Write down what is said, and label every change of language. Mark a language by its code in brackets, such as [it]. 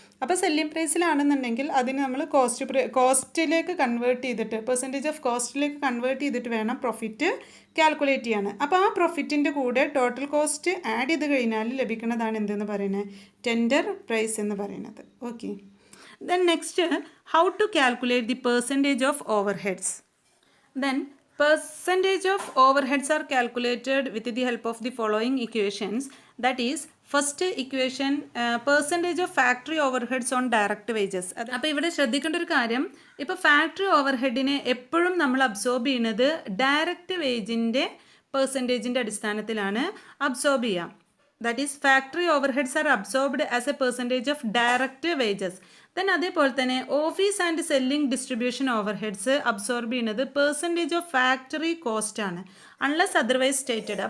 [ml] അപ്പോൾ സെല്ലിംഗ് പ്രൈസിലാണെന്നുണ്ടെങ്കിൽ അതിന് നമ്മൾ കോസ്റ്റിലേക്ക് കൺവേർട്ട് ചെയ്തിട്ട് പെർസെൻറ്റേജ് ഓഫ് കോസ്റ്റിലേക്ക് കൺവേർട്ട് ചെയ്തിട്ട് വേണം പ്രോഫിറ്റ് കാൽക്കുലേറ്റ് ചെയ്യാണ്. അപ്പോൾ ആ പ്രോഫിറ്റിൻ്റെ കൂടെ ടോട്ടൽ കോസ്റ്റ് ആഡ് ചെയ്ത് കഴിഞ്ഞാൽ ലഭിക്കുന്നതാണ് എന്തെന്ന് പറയുന്നത്, ടെൻഡർ പ്രൈസ് എന്ന് പറയുന്നത്. [en] Okay, then next how to calculate the percentage of overheads. Then percentage of overheads are calculated with the help of the following equations. That is, first equation percentage of factory overheads on direct wages. [ml] അപ്പോൾ ഇവിടെ ശ്രദ്ധിക്കേണ്ട ഒരു കാര്യം, ഇപ്പോൾ factory ഓവർഹെഡിനെ എപ്പോഴും നമ്മൾ absorb ചെയ്യുന്നത് direct വേജിൻ്റെ പെർസെൻറ്റേജിൻ്റെ അടിസ്ഥാനത്തിലാണ് അബ്സോർബ് ചെയ്യുക. [en] That is factory overheads are absorbed as a percentage of direct wages. [ml] Then അതേപോലെ തന്നെ office and selling distribution overheads absorb ചെയ്യുന്നത് പെർസെൻറ്റേജ് ഓഫ് ഫാക്ടറി കോസ്റ്റ് ആണ്, [en] Unless otherwise stated.